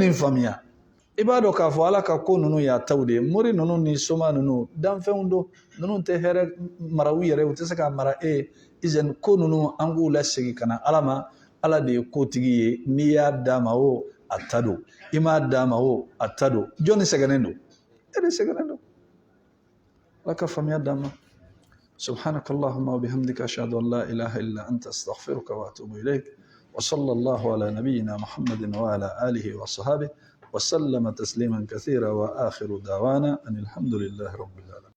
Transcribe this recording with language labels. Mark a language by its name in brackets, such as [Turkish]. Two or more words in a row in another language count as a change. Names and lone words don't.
[Bambara] nin faamuya i b'a dɔn k'a fɔ ala ka ko ninnu y'a taw de ye mori ninnu ni soma ninnu danfɛnw don ninnu tɛ hɛrɛ mara u yɛrɛ u tɛ se ka mara e ye ko ninnu an k'u lasegin ka na ala ma ala de ye kotigi ye n'i y'a d'a ma o a ta don i m'a d'a ma o a ta don jɔnni sɛgɛnnen don e de sɛgɛnnen don ala ka faamuya d'an ma [Arabic] سبحانك اللهم وبحمدك أشهد أن لا إله إلا أنت أستغفرك وأتوب إليك وصلى الله على نبينا محمد وعلى آله وصحبه وسلم تسليما كثيرا وآخر دعوانا أن الحمد لله رب العالمين